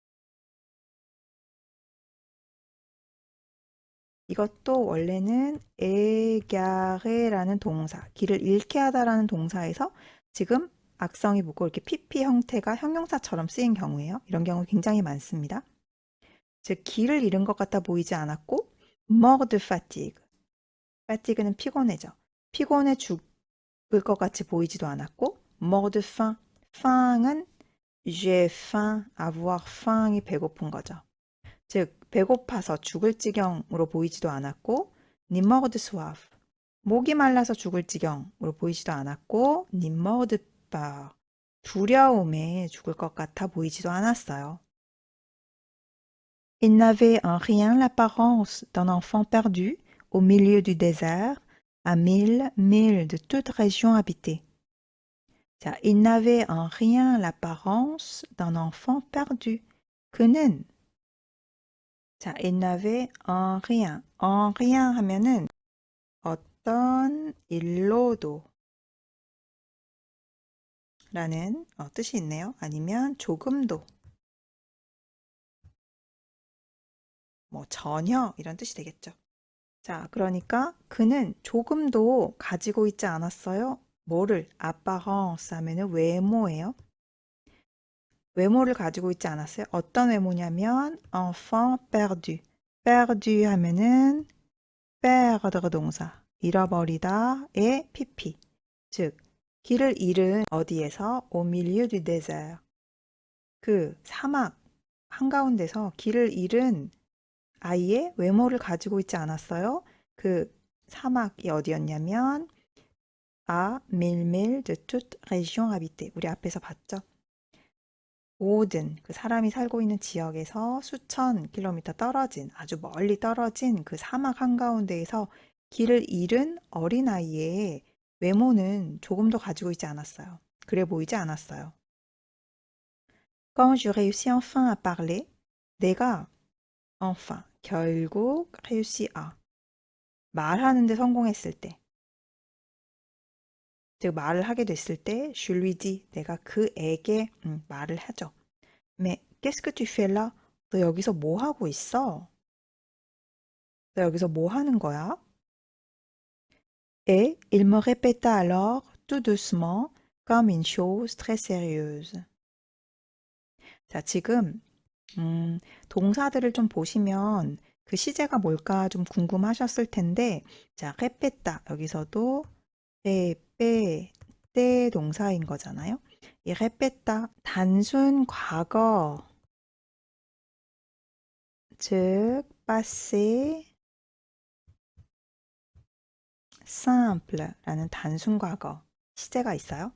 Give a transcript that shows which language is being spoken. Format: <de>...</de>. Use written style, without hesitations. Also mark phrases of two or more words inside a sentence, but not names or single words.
<ko>이것도 원래는 égaré라는 동사, 길을 잃게 하다라는 동사에서 지금 악성이 붙고 이렇게 PP 형태가 형용사처럼 쓰인 경우예요. 이런 경우 굉장히 많습니다. 즉, 길을 잃은 것 같아 보이지 않았고</ko> <fr>mort de fatigue.</fr> <ko>fatigue는 피곤해져. 피곤해 죽을 것 같이 보이지도 않았고</ko> <fr>mort de faim.</fr> <ko>faim은</ko> <fr>j'ai faim, avoir faim</fr> <ko>이 배고픈 거죠. 즉, 배고파서 죽을 지경으로 보이지도 않았고</ko> <fr>ni mort de soif.</fr> <ko>목이 말라서 죽을 지경으로 보이지도 않았고</ko> <fr>ni mort de peur.</fr> <ko>두려움에 죽을 것 같아 보이지도 않았어요.</ko> <fr>Il n'avait en rien l'apparence d'un enfant perdu au milieu du désert, à 1000 milles de toute région habitée. 자, il n'avait en rien l'apparence d'un enfant perdu.</fr> <ko>그는 자,</ko> <fr>il n'avait en rien</fr> <ko>하면은 어떤 일로도 라는 뜻이 있네요. 아니면 조금도 뭐 전혀 이런 뜻이 되겠죠. 자, 그러니까 그는 조금도 가지고 있지 않았어요. 뭐를? apparence 하면은 외모예요. 외모를 가지고 있지 않았어요. 어떤 외모냐면</ko> <fr>enfant perdu.</fr> <ko>perdu 하면은 perdre 동사. 잃어버리다의 pp. 즉, 길을 잃은 어디에서</ko> <fr>au milieu du désert.</fr> <ko>그 사막 한가운데서 길을 잃은 아이의 외모를 가지고 있지 않았어요. 그 사막이 어디였냐면</ko> <fr>à 1000 milles de toute région habitée.</fr> <ko>우리 앞에서 봤죠? 모든 그 사람이 살고 있는 지역에서 수천 킬로미터 떨어진 아주 멀리 떨어진 그 사막 한가운데에서 길을 잃은 어린아이의 외모는 조금도 가지고 있지 않았어요. 그래 보이지 않았어요.</ko> <fr>Quand je réussis enfin à parler,</fr> <ko>내가 enfin 결국</ko> <fr>réussi à</fr> <ko>말하는데 성공했을 때, 즉 말을 하게 됐을 때</ko> <fr>je lui dis</fr> <ko>내가 그에게 말을 하죠.</ko> <fr>Mais qu'est-ce que tu fais là?</fr> <ko>너 여기서 뭐 하고 있어? 너 여기서 뭐 하는 거야?</ko> <fr>Et il me répéta alors tout doucement comme une chose très sérieuse.</fr> <ko>자, 지금 동사들을 좀 보시면 그 시제가 뭘까 좀 궁금하셨을 텐데, 자, répéta 여기서도 répéter 동사인 거잖아요. 이 répéta 단순 과거, 즉</ko> <fr>passé simple</fr> <ko>라는 단순 과거 시제가 있어요.</ko>